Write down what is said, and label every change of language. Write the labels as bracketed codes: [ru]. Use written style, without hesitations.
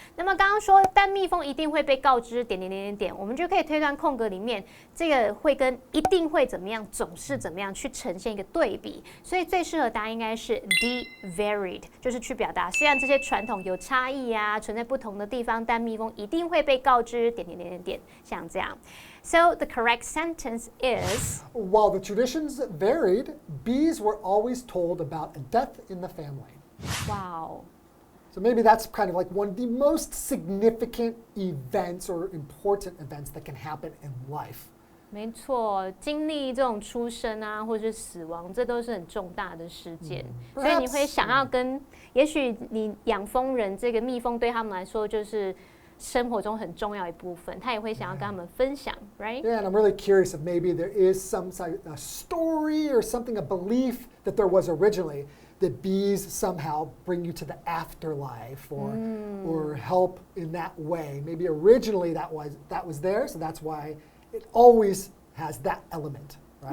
[zh] 那么刚刚说，但蜜蜂一定会被告知点点点点点，我们就可以推断空格里面这个会跟一定会怎么样，总是怎么样去呈现一个对比。所以最适合答案应该是 D varied， 就是去表达虽然这些传统有差异啊，存在不同的地方，但蜜蜂一定会被告知点点点点点，像这样。 [en] So the correct sentence is While the traditions varied, bees were always told about a death in the family. Wow. So maybe that's kind of like one of the most significant events or important events that can happen in life. [zh] 没错，经历这种出生啊，或者死亡，这都是很重大的事件。所以你会想要跟，也许你养蜂人这个蜜蜂对他们来说就是生活中很重要一部分，他也会想要跟他们分享 ，right? [en] Yeah, and I'm really curious if maybe there is some a story or something, a belief that there was originally that bees somehow bring you to the afterlife or help in that way. Maybe originally that was there, so that's why it always has that element, right?